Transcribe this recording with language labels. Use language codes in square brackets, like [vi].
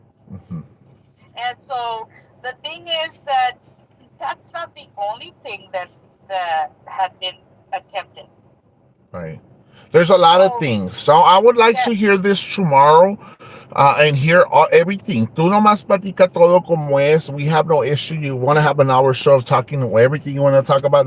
[en] Mhm. And so the thing is that that's not the only thing that had been attempted. Right. There's a lot of So things. So I would like yeah, to hear this tomorrow and hear everything. [es] Tú nomás platica todo como es. [en] We have no issue. You want to have an hour show of talking everything you want to talk about?